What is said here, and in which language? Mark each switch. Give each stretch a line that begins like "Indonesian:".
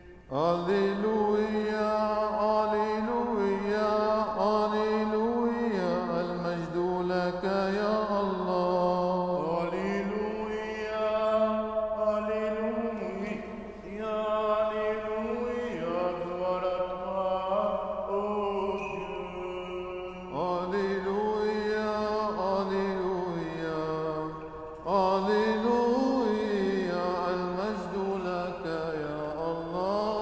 Arabic: Alléluia, Alléluia, Alléluia, المجد لك يا الله.
French: Alléluia, Alléluia, Alléluia, gloire à toi, ô Dieu.
Arabic: Alléluia, Alléluia, Alléluia, المجد لك يا الله.